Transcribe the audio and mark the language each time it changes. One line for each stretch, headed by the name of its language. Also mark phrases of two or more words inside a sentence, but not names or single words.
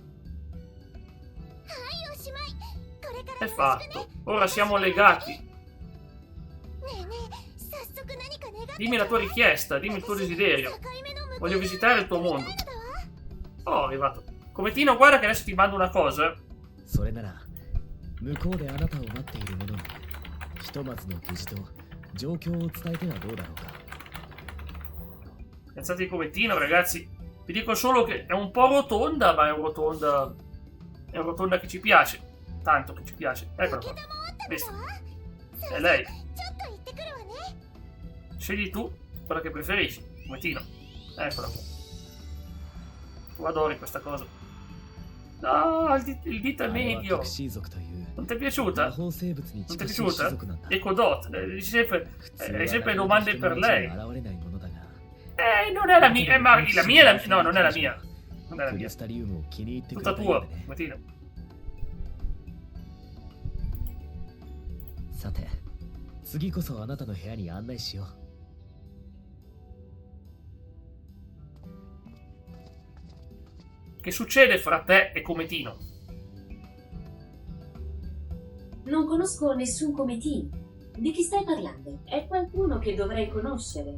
Italian: È fatto. Ora siamo legati. Dimmi la tua richiesta, dimmi il tuo desiderio. Voglio visitare il tuo mondo. Oh, è arrivato. Cometino, guarda che adesso ti mando una cosa.
Japanese: それなら向こうであなたを待っている者にひとまずの無事と状況を伝えてはどうだろうか。
Italian: Pensate di Cometino, ragazzi. Vi dico solo che è un po' rotonda, ma è un rotonda. È un rotonda che ci piace. Tanto che ci piace. Eccola qua. Visto? È lei. Scegli tu quella che preferisci. Cometino. Eccola qua. Tu adori questa cosa. No, il dito è medio. Non ti è piaciuta? Non ti è piaciuta? Ecodot. Hai sempre domande per lei. Non è la mia. Ma la mia è la. No, non è la mia. Non è la mia. Tutta tua, Cometino.
Japanese: さて次こそあなたの部屋に案内しよう。
Italian: Che succede fra te e Cometino? Non conosco nessun Cometino. Di chi stai parlando? È qualcuno che dovrei conoscere.